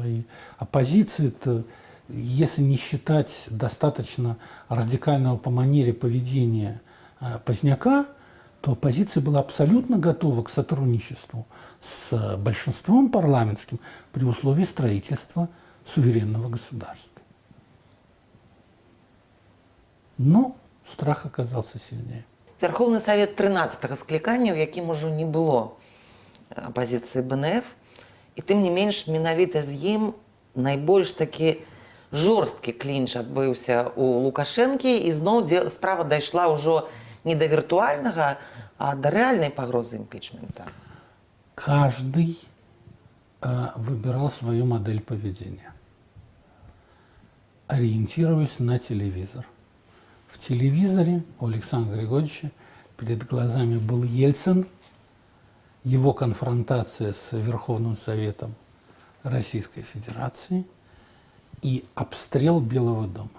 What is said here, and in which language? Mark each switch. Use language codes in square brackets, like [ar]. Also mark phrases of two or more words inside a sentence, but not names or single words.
[ru] И оппозиция-то, если не считать достаточно радикального по манере поведения Поздняка, то оппозиция была абсолютно готова к сотрудничеству с большинством парламентским при условии строительства суверенного государства. Но страх оказался сильнее. [be] Верховный Совет 13-го склікання, у якім ужо не было оппозиции БНФ, и тым не менш менавіта з ім найбольш такі жорсткі клінч адбыўся у Лукашэнкі, і зноў справа дайшла ўжо не [ru] до виртуального, а до реальной [be] погрозы импичмента. [ru] Каждый выбирал свою модель поведения, ориентируясь на телевизор. В телевизоре у Александра Григорьевича перед глазами был Ельцин, его конфронтация с Верховным Советом Российской Федерации и обстрел Белого дома.